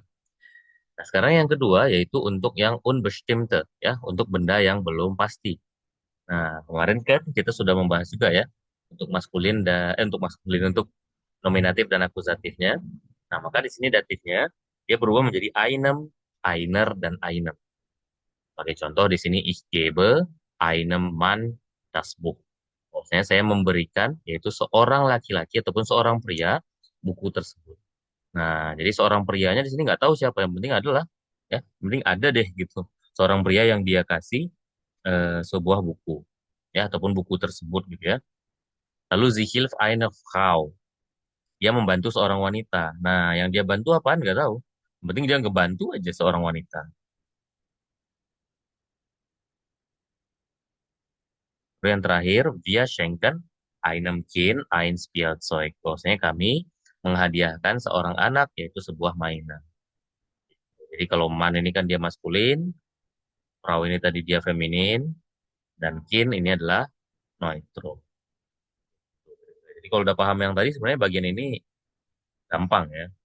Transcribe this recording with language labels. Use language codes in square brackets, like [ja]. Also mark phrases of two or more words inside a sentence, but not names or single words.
[id] Nah sekarang yang kedua yaitu untuk yang unbestimmte ya. Untuk benda yang belum pasti. Nah kemarin kan kita sudah membahas juga ya. Untuk maskulin dan untuk maskulin untuk nominatif dan akusatifnya. Nah maka di sini datifnya dia berubah menjadi [de] einem, einer, [id] dan einem. Sebagai contoh di sini [de] ich gebe einem Mann das Buch. [id] Maksudnya saya memberikan yaitu seorang laki-laki ataupun seorang pria buku tersebut. Nah, jadi seorang prianya di sini nggak tahu siapa, yang penting adalah ya, yang penting ada deh gitu. Seorang pria yang dia kasih sebuah buku ya ataupun buku tersebut gitu ya. [de] Lalu sie hilft eine Frau. [id] Dia membantu seorang wanita. Nah, yang dia bantu apaan nggak tahu. Yang penting dia ngebantu aja seorang wanita. Lalu yang terakhir, [de] wir schenken einem Kind ein Spielzeug. [id] Bahwasanya kami menghadiahkan seorang anak yaitu sebuah mainan. Jadi kalau man ini kan dia maskulin, Frau ini tadi dia feminin, dan kin ini adalah neutral. Jadi kalau udah paham yang tadi, sebenarnya bagian ini gampang ya.